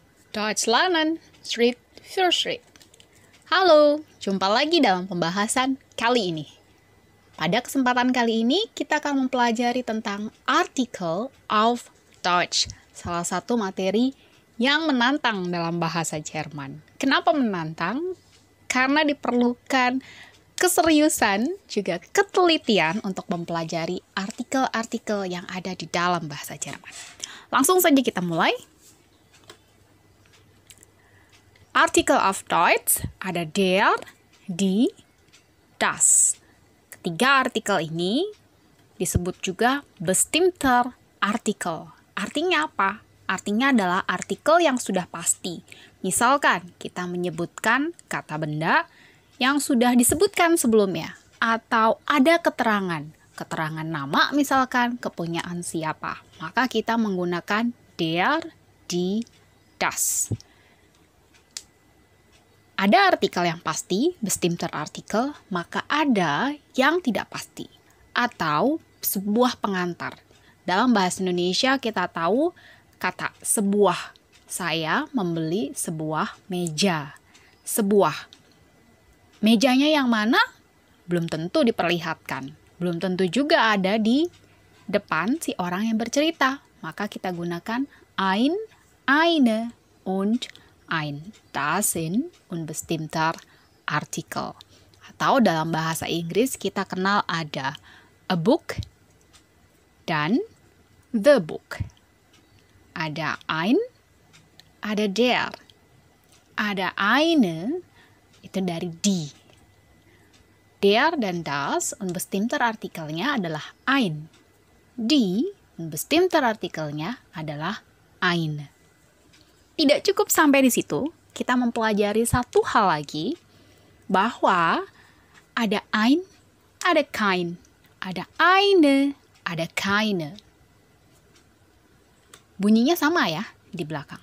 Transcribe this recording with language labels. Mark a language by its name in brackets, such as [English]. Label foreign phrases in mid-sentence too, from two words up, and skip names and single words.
[German] Deutsch lernen, Schritt für Schritt. [Indonesian] Halo, jumpa lagi dalam pembahasan kali ini. Pada kesempatan kali ini, kita akan mempelajari tentang [German] Artikel auf Deutsch, [Indonesian] salah satu materi yang menantang dalam bahasa Jerman. Kenapa menantang? Karena diperlukan keseriusan, juga ketelitian untuk mempelajari artikel-artikel yang ada di dalam bahasa Jerman. Langsung saja kita mulai. [German] Artikel auf Deutsch [Indonesian] ada [German] der, die, das. [Indonesian] Ketiga artikel ini disebut juga [German] bestimmter Artikel. [Indonesian] Artinya apa? Artinya adalah artikel yang sudah pasti. Misalkan kita menyebutkan kata benda yang sudah disebutkan sebelumnya, atau ada keterangan nama misalkan kepunyaan siapa. Maka kita menggunakan [German] der, die, das. [Indonesian] Ada artikel yang pasti, [German] bestimmter Artikel, [Indonesian] maka ada yang tidak pasti, atau sebuah pengantar. Dalam bahasa Indonesia kita tahu kata sebuah. Saya membeli sebuah meja. Sebuah. Mejanya yang mana? Belum tentu diperlihatkan. Belum tentu juga ada di depan si orang yang bercerita. Maka kita gunakan [German] ein, eine, und ein. Das sind unbestimmter Artikel. [Indonesian] Atau dalam bahasa Inggris kita kenal ada [English] a book [Indonesian] dan [English] the book. [Indonesian] Ada ein, ada der, ada eine, itu dari die. Der dan das [German] unbestimmter Artikelnya [Indonesian] adalah ein. Die [German] unbestimmter Artikelnya [Indonesian] adalah eine. Tidak cukup sampai di situ, kita mempelajari satu hal lagi, bahwa ada ein, ada kein, ada eine, ada keine. Bunyinya sama ya di belakang.